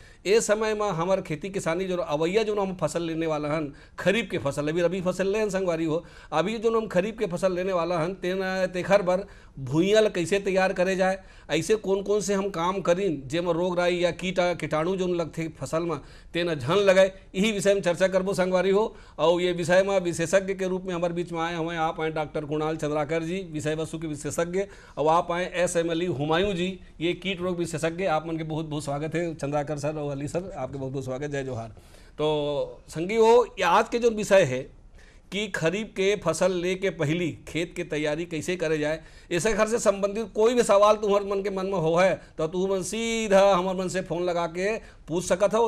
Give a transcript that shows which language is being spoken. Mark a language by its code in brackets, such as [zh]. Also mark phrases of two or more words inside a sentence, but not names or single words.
[hne] ए समय में हमार खेती किसानी जो अवैया जो हम फसल लेने वाला हन, खरीफ के फसल, अभी रबी फसल ले संगवारी हो, अभी जो हम खरीफ के फसल लेने वाला हन तेखर बर भुइयाँ कैसे तैयार करे जाए, ऐसे कौन कौन से हम काम करीन जेमा रोग राई या कीटाणु जो लगते फसल में तेना झन लगाए, यही विषय में चर्चा करबो संगवारी हो। और ये विषय में विशेषज्ञ के रूप में हमारे बीच में आए हुए आप आए डॉक्टर कुणाल चंद्राकर जी, विषय वस्तु के विशेषज्ञ, और आप आए SMLE हुमायूं जी, ये कीट रोग विशेषज्ञ। आप मन के बहुत बहुत स्वागत है चंद्राकर सर और अली सर, आपके बहुत बहुत स्वागत, जय जोहार। तो संगी हो, आज के जो विषय है कि खरीफ के फसल ले के पहली खेत के तैयारी कैसे करे जाए, ऐसे घर से संबंधित कोई भी सवाल तुम्हारे मन के मन में हो है तो तू मन सीधा हमारे मन से फ़ोन लगा के पूछ सकत हो।